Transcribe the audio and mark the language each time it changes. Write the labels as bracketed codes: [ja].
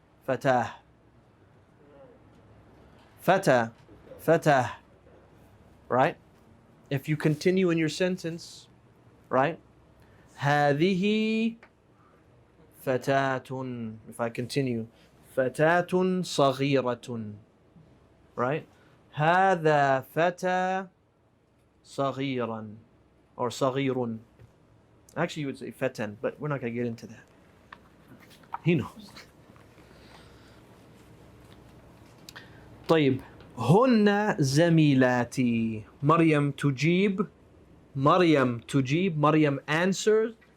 [ar] Fatah, fatah, fatah. [en] Right? If you continue in your sentence, right? [ar] هذه فتاة. [en] If I continue, [ar] فتاة صغيرة. [en] Right? [ar] هذا فتى صغيرا or صغير. [en] Actually, you would say فتى, but we're not going to get into that. He knows. [ar] طيب. هن زميلاتي. مريم تجيب. مريم تجيب. [en] مريم answers.